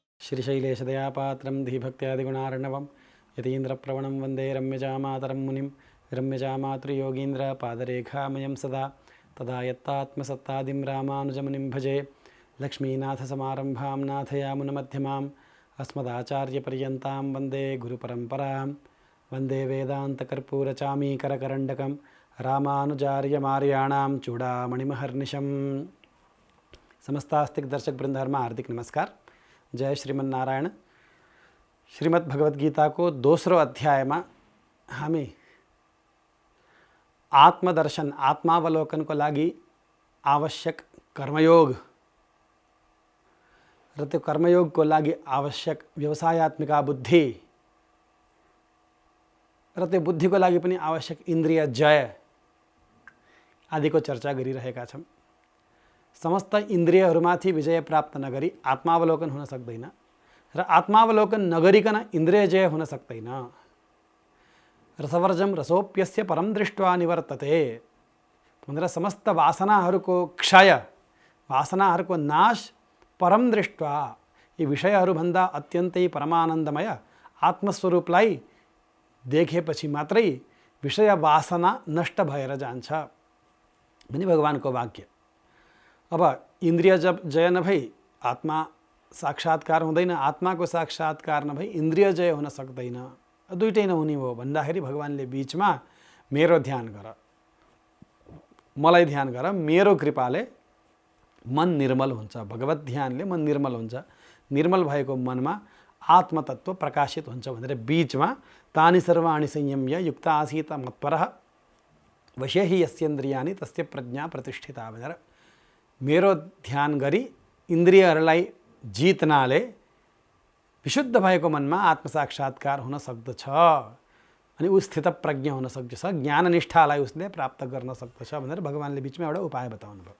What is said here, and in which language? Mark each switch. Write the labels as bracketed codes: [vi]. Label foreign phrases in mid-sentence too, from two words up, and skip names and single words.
[sa] श्रीशैलेशदयापात्रं धीभक्त्यादिगुणार्णवं यतीन्द्रप्रवणं वन्दे रम्यजामातरं मुनिं रम्यजामातृयोगीन्द्रपादरेखामयं सदा तदा यत्तात्मसत्तादिं रामानुजमुनिं भजे लक्ष्मीनाथसमारम्भां नाथयामुनमध्यमाम् अस्मदाचार्यपर्यन्तां वन्दे गुरुपरम्परां वन्दे वेदान्तकर्पूरचामीकरकरण्डकं रामानुजार्यमार्याणां चूडामणिमहर्निशम्। [ne] समस्तास्तिक दर्शक वृंदारमा हार्दिक नमस्कार। जय श्रीमन नारायण। श्रीमद् भगवत गीता को दोस्रो अध्याय में हामी आत्मदर्शन आत्मावलोकन को लागि आवश्यक कर्मयोग र त्यो कर्मयोग को लागि आवश्यक व्यवसायत्मिका बुद्धि र त्यो बुद्धि को लागि पनि आवश्यक इन्द्रिय जय आदि को चर्चा गरिरहेका छौं। समस्त इन्द्रियहरूमाथि विजय प्राप्त नगरी आत्मावलोकन हुन सक्दैन र आत्मावलोकन नगरिकन इन्द्रिय जय हुन सक्दैन। [sa] रसवर्जम रसोप्यस्य परम दृष्ट्वा निवर्तते [ne] भनेर समस्त वासनाहरूको क्षय वासनाहरूको नाश [sa] परम दृष्ट्वा [ne] यी विषयहरूभन्दा अत्यन्तै परमानन्दमय आत्मस्वरूपलाई देखेपछि मात्रै विषय वासना नष्ट भएर जान्छ भनी भगवानको वाक्य। अब इन्द्रिय जब जय नभई आत्मा साक्षात्कार हुँदैन, आत्मा को साक्षात्कार नभई इन्द्रिय जय हुन सक्दैन, दुईटै नहुने हो भन्दाखेरि भगवानले बीचमा मेरो ध्यान गर, मलाई ध्यान गर, मेरो कृपाले मन निर्मल हुन्छ। भगवत ध्यानले मन निर्मल हुन्छ। निर्मल भएको मनमा आत्मतत्व प्रकाशित हुन्छ भनेर बीचमा [sa] तानि सर्वाणि संयम्य युक्त आसीत मत्परः वशे हि यस्येन्द्रियाणि तस्य प्रज्ञा प्रतिष्ठिता [ne] भनेर मेरो ध्यान गरी इन्द्रियहरूलाई जित्नाले विशुद्ध भएको मनमा आत्मसाक्षात्कार हुन सक्दछ अनि उ स्थित प्रज्ञ हुन सक्दछ, ज्ञाननिष्ठालाई उसले प्राप्त गर्न सक्दछ भनेर भगवानले बीचमा एउटा उपाय बताउनु भयो।